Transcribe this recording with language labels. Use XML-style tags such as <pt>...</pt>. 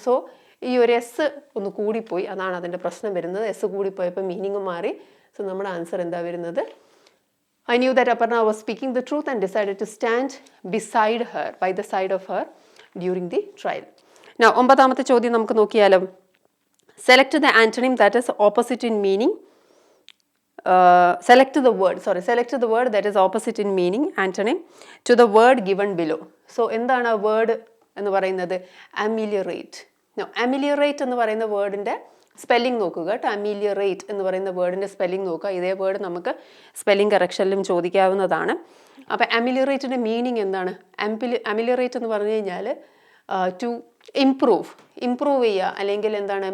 <ml>So ഈ ഒരു S ഒന്ന് കൂടിപ്പോയി, അതാണ് അതിൻ്റെ പ്രശ്നം വരുന്നത്. എസ് കൂടിപ്പോയപ്പോൾ മീനിങ് മാറി. സോ നമ്മുടെ ആൻസർ എന്താ വരുന്നത്?</ml> <en>I knew that Aparna was speaking the truth and decided to stand beside her, by the side of her during the trial.</en> <ml>Now 9th ചോദ്യം നമുക്ക് നോക്കിയാലോ.</ml> <en>Select the antonym that is opposite in meaning. Select the word that is opposite in meaning, antonym, to the word given below.</en> <ml>So എന്താണ് ആ word എന്ന് പറയുന്നത്? ameliorate. Now ameliorate എന്ന് പറയുന്ന വേർഡിൻ്റെ spelling നോക്കുക കേട്ടോ. ameliorate എന്ന് പറയുന്ന വേർഡിൻ്റെ സ്പെല്ലിംഗ് നോക്കുക. ഇതേ വേർഡ് നമുക്ക് സ്പെല്ലിംഗ് കറക്ഷനിലും ചോദിക്കാവുന്നതാണ്. അപ്പോൾ ameliorate-ന്റെ മീനിങ് എന്താണ്? ameliorate എന്ന് പറഞ്ഞു കഴിഞ്ഞാൽ ടു ഇംപ്രൂവ് ചെയ്യുക, അല്ലെങ്കിൽ എന്താണ്?</ml>